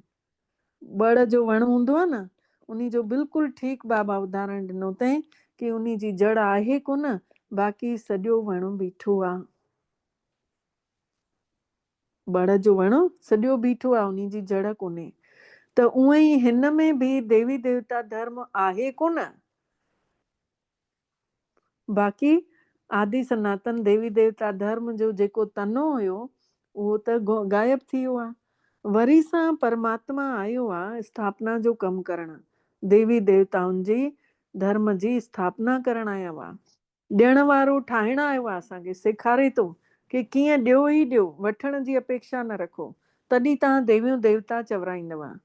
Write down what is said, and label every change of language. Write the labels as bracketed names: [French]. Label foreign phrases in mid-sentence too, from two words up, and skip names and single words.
[Sindhi] बड़ जो वण हूंदो आहे न, उन जो बिल्कुलु ठीकु बाबा उदाहरण ॾिनो अथई कि उन जी जड़ आहे कोन, बाक़ी सॼो वण बीठो आहे। बड़ जो वण सॼो बीठो आहे, उन जी जड़ कोन्हे। त उअं ई हिन में बि देवी देवता धर्म आहे कोन, बाक़ी आदि सनातन देवी देवता धर्म जो जेको तनो हुयो उहो त गायब थी वियो आहे। वरी सां परमात्मा आयो आहे स्थापना जो कमु करणु, देवी देवताउनि जी धर्म जी स्थापना करणु आया हुआ। ॾियण वारो ठाहिणु आयो आहे, असांखे सेखारे थो कि कीअं ॾियो ई ॾियो, वठण जी अपेक्षा न रखो, तॾहिं तव्हां देवियूं देवता चवराईंदव।